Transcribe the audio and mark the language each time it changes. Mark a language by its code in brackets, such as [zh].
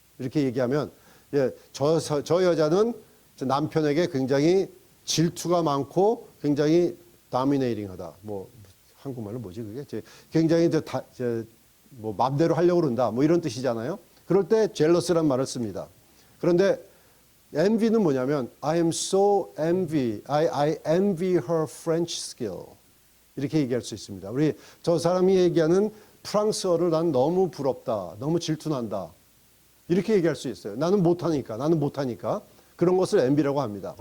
[ko] 이렇게 얘기하면 저 여자는 남편에게 굉장히 질투가 많고 굉장히 dominating하다. 뭐 한국말로 뭐지 그게? 굉장히 뭐 맘대로 하려고 그런다. 뭐 이런 뜻이잖아요. 그럴 때 jealous란 말을 씁니다. 그런데 envy는 뭐냐면 [en] I envy her French skill. [ko] 이렇게 얘기할 수 있습니다. 저 사람이 얘기하는 프랑스어를 난 너무 부럽다. 너무 질투난다. 이렇게 얘기할 수 있어요. 나는 못하니까. 그런 것을 envy라고 합니다.